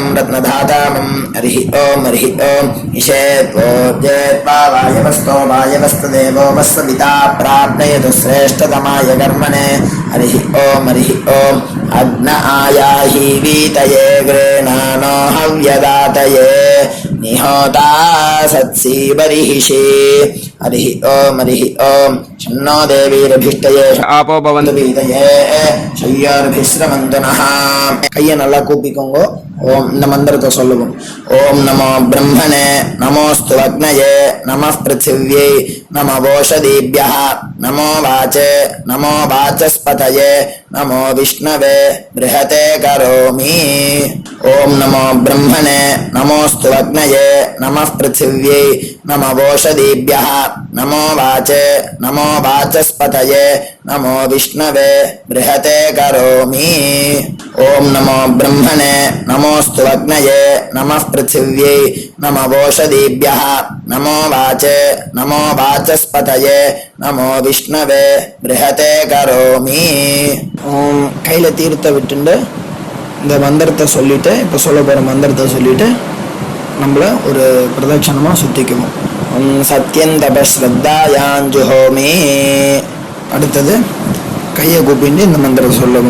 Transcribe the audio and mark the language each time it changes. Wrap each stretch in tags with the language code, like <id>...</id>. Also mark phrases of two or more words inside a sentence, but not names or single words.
<sa>रत्नधातामं हरिः ॐ ईशेत्वोज्जेत्वा वायवस्तो वायवस्तदेवो वस्सविता प्राप्नयतु श्रेष्ठतमाय कर्मणे हरिः ॐ अग्न आयाहि वीतये गृह्णानो हव्यदातये निहोता सत्सि बर्हिषि हरिः ॐ शन्नो देवीरभिष्टये आपो भवन्तु வீதையே शय्यार्भिश्रमन्तु नः</sa> <ta>கையை நல்லா கூப்பிக்கோங்க ஓம் இந்த மந்திரத்தை சொல்லுவோம்</ta> <sa>ओम् नमो ब्रह्मणे नमोस्तु अग्नये नमः पृथिव्यै नमो ओषधीभ्यः नमो वाचे नमो वाचस्पतये नमो विष्णवे बृहते करोमि ओम नमो ब्रह्मणे नमोस्तु अग्नये नमः पृथिव्यै नमो ओषधीभ्यः नमो वाचे नमो वाचस्पतये नमो विष्णवे बृहते करोमि ओम नमो ब्रह्मणे नमोस्तु अग्नये नमः पृथिव्यै नमो ओषधीभ्यः नमो वाचे नमो वाचस्पतये नमो विष्णवे बृहते करोमि ओम</sa> <ta>கையில தீர்த்த விட்டுண்டு இந்த மந்திரத்தை சொல்லிட்டு இப்போ சொல்ல போகிற மந்திரத்தை சொல்லிட்டு நம்மள ஒரு பிரதட்சணமாக சுற்றிக்குவோம்.</ta> <sa>सत्यन्तपश्श्रद्धायाञ्जुहोमि.</sa> <ta>அடுத்தது கையை கூப்பிட்டு இந்த மந்திரத்தை சொல்லவும்.</ta>